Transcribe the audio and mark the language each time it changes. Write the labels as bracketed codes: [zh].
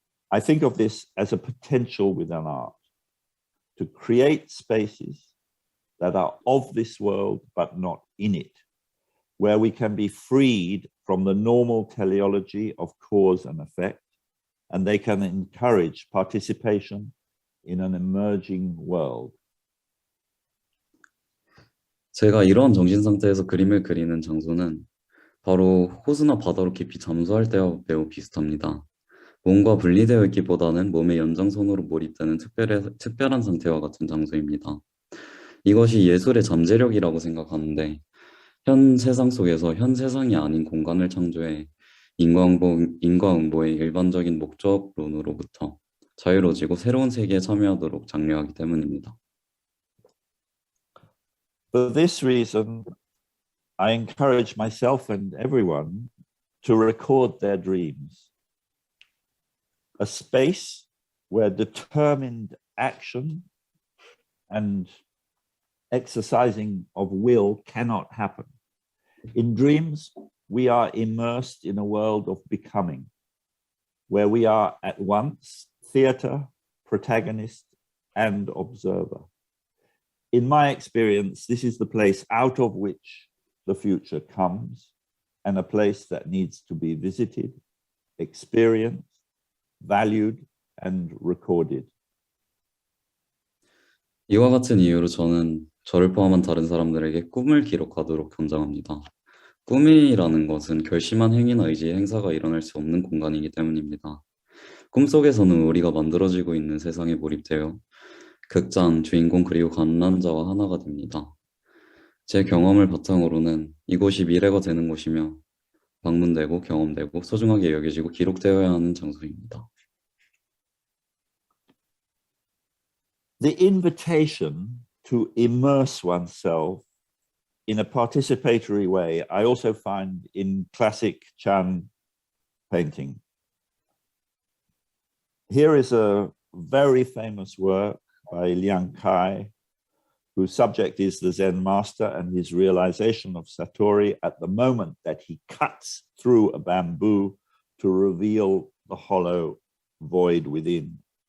[en] I think of this as a potential within art, to create spaces that are of this world but not in it, where we can be freed from the normal teleology of cause and effect, and they can encourage participation in an emerging world. [ko] 제가 이러한 정신 상태에서 그림을 그리는 장소는 바로 호수나 바다로 깊이 잠수할 때와 매우 비슷합니다. 몸과 분리되어 있기보다는 몸의 연장선으로 몰입되는 특별한 상태와 같은 장소입니다. 이것이 예술의 잠재력이라고 생각하는데, 현 세상 속에서 현 세상이 아닌 공간을 창조해 인과응보의 일반적인 목적론으로부터 자유로워지고 새로운 세계에 참여하도록 장려하기 때문입니다. [en] For this reason, I encourage myself and everyone to record their dreams. A space where determined action and exercising of will cannot happen. In dreams, we are immersed in a world of becoming, where we are at once theater, protagonist, and observer. In my experience, this is the place out of which the future comes, and a place that needs to be visited, experienced, valued, and recorded. [ko] 이와 같은 이유로 저는 저를 포함한 다른 사람들에게 꿈을 기록하도록 권장합니다. 꿈이라는 것은 결심한 행위나 의지의 행사가 일어날 수 없는 공간이기 때문입니다. 꿈속에서는 우리가 만들어지고 있는 세상에 몰입되어 극장, 주인공 그리고 관람자와 하나가 됩니다. 제 경험을 바탕으로는 이곳이 미래가 되는 곳이며 방문되고 경험되고 소중하게 여겨지고 기록되어야 하는 장소입니다. [en] The invitation to immerse oneself in a participatory way, I also find in classic Chan painting. Here is a very famous work by Liang Kai, whose subject is the Zen master and his realization of Satori at the moment that he cuts through a bamboo to reveal the hollow void within.